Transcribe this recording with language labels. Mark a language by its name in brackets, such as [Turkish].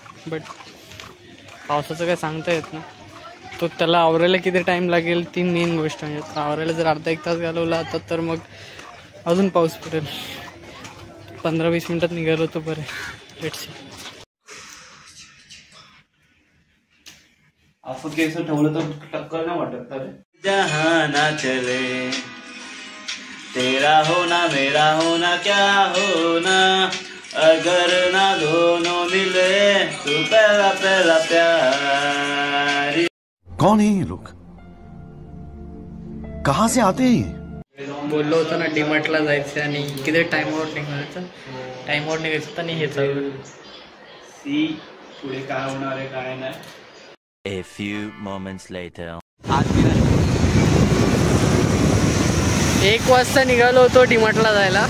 [Marathi] But पावसाचं काय सांगता येत नाही. तो त्याला आवरायला किती टाईम लागेल ती मेन गोष्ट. म्हणजे आवरायला जर अर्धा एक तास घालवला आता तर मग अजून पाऊस पडेल. 15-20 मिनटात निघालो तो बरं. [English] Let's see. [Marathi] असं केस ठेवलं तर टक्कर नाही वाटत तर. [Hindi] जहाना चले तेरा होना मेरा होना क्या होना, अगर ना दोनों मिले तो पहला पहला प्यार. कौन है ये लोग, कहाँ से आते हैं? [Marathi] बोललो होतो ना डीमार्टला जायचं आणि किती टाइमवर निघायचं आणि हे चालू. सी पुढे काय होणार आहे काय नाही. [English] A few moments later. [Marathi] 1 वाजता निघालो होतो डीमार्टला जायला.